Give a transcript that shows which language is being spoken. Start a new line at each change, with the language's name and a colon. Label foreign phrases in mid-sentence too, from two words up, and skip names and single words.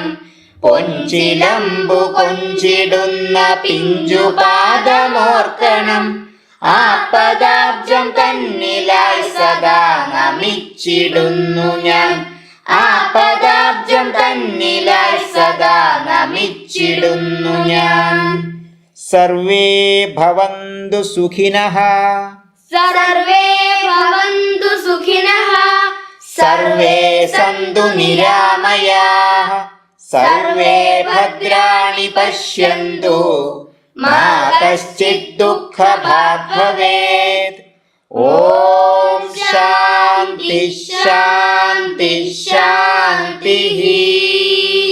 Malayalam: പൊഞ്ചിലമ്പു കൊഞ്ചിടുന്ന പിഞ്ചുപാദമോർക്കണം, ആപദാബ്ജം തന്നിലായി സദാ നമിച്ചിടുന്നു ഞാൻ. ആപദാബ്ജം തന്നിലായി സദാ നമിച്ചിടുന്നു ഞാൻ.
Sanskrit: सर्वे भवन्तु सुखिनः सर्वे भवन्तु सुखिनः सर्वे सन्तु निरामयाः सर्वे भद्राणि पश्यन्तु मा कश्चित् दुःखभाग् भवेत्. ॐ शान्ति शान्ति शान्ति.